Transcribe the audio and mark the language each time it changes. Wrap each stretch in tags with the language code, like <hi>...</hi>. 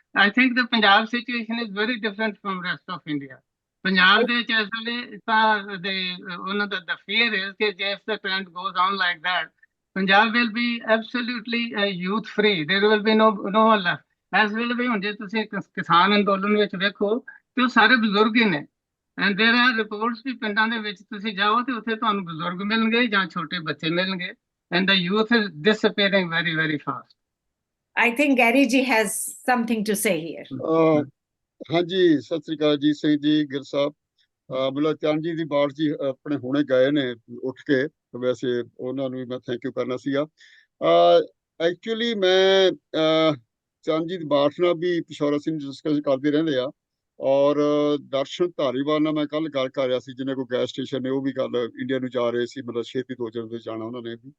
<en>I think the Punjab situation is very different from rest of India.</en> <pa>Punjab ਦੇ ਵਿੱਚ ਇਸ ਵੇਲੇ ਤਾਂ ਉਹਨਾਂ ਦਾ</pa> <en>the fear is that if the trend goes on like that, Punjab will be absolutely youth free. There will be no one left.</en> <pa>ਇਸ ਵੇਲੇ ਵੀ ਹੁਣ ਜੇ ਤੁਸੀਂ ਕਿਸਾਨ ਅੰਦੋਲਨ ਵਿੱਚ ਵੇਖੋ ਤੇ ਉਹ ਸਾਰੇ ਬਜ਼ੁਰਗ ਹੀ ਨੇ।</pa> <en>and there are</en> <pa>ਰਿਪੋਰਟਸ ਵੀ ਪਿੰਡਾਂ ਦੇ ਵਿੱਚ ਤੁਸੀਂ ਜਾਓ ਤੇ ਉੱਥੇ ਤੁਹਾਨੂੰ ਬਜ਼ੁਰਗ ਮਿਲਣਗੇ ਜਾਂ ਛੋਟੇ ਬੱਚੇ ਮਿਲਣਗੇ।</pa> <en>And the youth is disappearing very, very fast. I think Gary ji has something to say here.</en> <pa>ਹਾਂਜੀ, ਸਤਿ ਸ੍ਰੀ ਅਕਾਲ ਜੀ ਸਿੰਘ ਜੀ, ਗਿਰ ਸਾਹਿਬ। ਮਤਲਬ ਚੰਦ ਜੀ ਦੀ ਬਾੜ ਜੀ ਆਪਣੇ ਹੁਣੇ ਗਏ ਨੇ ਉੱਠ ਕੇ, ਵੈਸੇ ਉਹਨਾਂ ਨੂੰ ਵੀ ਮੈਂ ਥੈਂਕ ਯੂ ਕਰਨਾ ਸੀਗਾ। ਐਕਚੁਅਲੀ ਮੈਂ ਚੰਦ ਜੀ ਦੀ ਬਾੜ ਨਾਲ ਵੀ ਪਿਸ਼ੌਰਾ ਸਿੰਘ ਡਿਸਕਸ ਕਰਦੇ ਰਹਿੰਦੇ ਆ, ਔਰ ਦਰਸ਼ਨ ਧਾਰੀਵਾਲ ਨਾਲ ਮੈਂ ਕੱਲ ਗੱਲ ਕਰ ਰਿਹਾ ਸੀ, ਜਿਹਨੇ ਕੋਈ ਗੈਸ ਸਟੇਸ਼ਨ ਨੇ, ਉਹ ਵੀ ਗੱਲ ਇੰਡੀਆ ਨੂੰ ਜਾ ਰਹੇ ਸੀ, ਮਤਲਬ ਛੇਤੀ 2 ਦਿਨ ਤੋਂ ਜਾਣਾ ਉਹਨਾਂ ਨੇ ਵੀ।</pa>